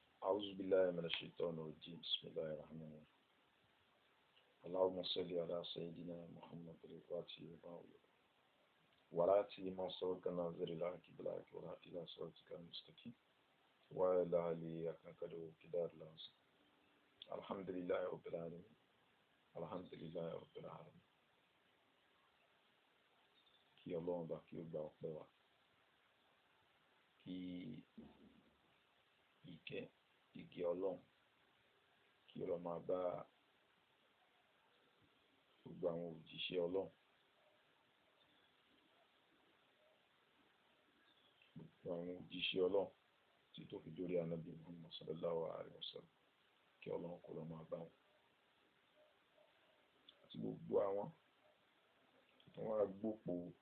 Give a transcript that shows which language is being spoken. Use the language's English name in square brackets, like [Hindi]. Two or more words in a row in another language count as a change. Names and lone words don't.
[Arabic] أعوذ بالله من الشيطان الرجيم بسم الله الرحمن الرحيم اللهم صل على سيدنا محمد الفاتح لما أغلق والآتي ما سبق ناظر الحق بالحق والهادي إلى صراطك المستقيم وعلى آله حق قدره ومقداره العظيم الحمد لله رب العالمين الحمد لله رب العالمين [Yoruba] kí Ọlọ́run bá kí ó gba ọpẹ́ wa kí ìkẹ́ Ọlọ́run kí ó lọ máa bá gbogbo àwọn òjíṣẹ́ Ọlọ́run tí tó fi dórí Ànábì Muhammad [Arabic] صلى الله عليه وسلم [Yoruba] kí Ọlọ́run kó lọ máa bá wọn àti gbogbo àwọn tó wá gbópo